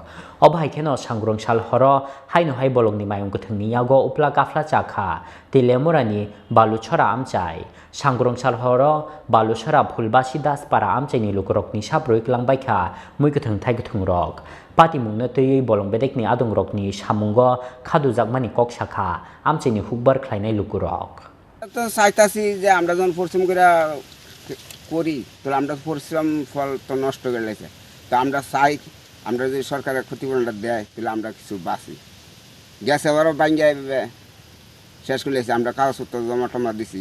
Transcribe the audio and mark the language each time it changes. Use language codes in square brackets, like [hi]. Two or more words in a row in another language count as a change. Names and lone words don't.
[trp] Obhai kheno sangrong sal horo haino hai bolongni mayung kathungni yago upla kafla chakha telemurani Baluchhora amchai. Sangrong sal horo Baluchhora phulbasi daspara amchaini lukurokni saproi klangbai kha mui kathung thai kathung rok. Pati mungna tei bolong bedekni adong rokni samungo khadujak kok sakha amchaini hukbar khlainai lukurok. [bn] তো চাইতাছি যে আমরা যখন পরিশ্রম করে করি তো আমরা পরিশ্রম ফল তো নষ্ট করে লেছে তো আমরা চাই আমরা যদি সরকারের ক্ষতিপূরণটা দেয় তাহলে আমরা কিছু বাঁচি গ্যাস এবারও ভাঙ্গিয়ে শেষ করে লেছে আমরা কাগজপত্র জমা টমা দিছি